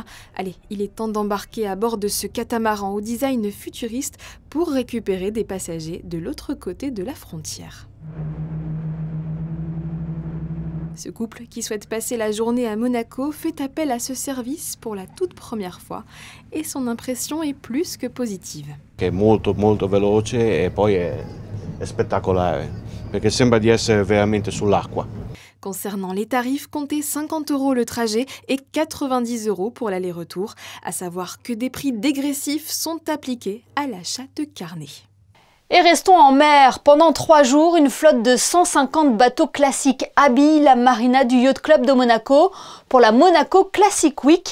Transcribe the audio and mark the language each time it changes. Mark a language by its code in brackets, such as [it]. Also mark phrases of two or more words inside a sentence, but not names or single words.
[fr] Allez, il est temps d'embarquer à bord de ce catamaran au design futuriste pour récupérer des passagers de l'autre côté de la frontière. Ce couple qui souhaite passer la journée à Monaco fait appel à ce service pour la toute première fois et son impression est plus que positive. [it] È molto veloce e poi è spettacolare perché sembra di essere veramente sull'acqua. [fr] Concernant les tarifs, comptez 50 € le trajet et 90 € pour l'aller-retour, à savoir que des prix dégressifs sont appliqués à l'achat de carnets. Et restons en mer. Pendant 3 jours, une flotte de 150 bateaux classiques habille la marina du Yacht Club de Monaco pour la Monaco Classic Week.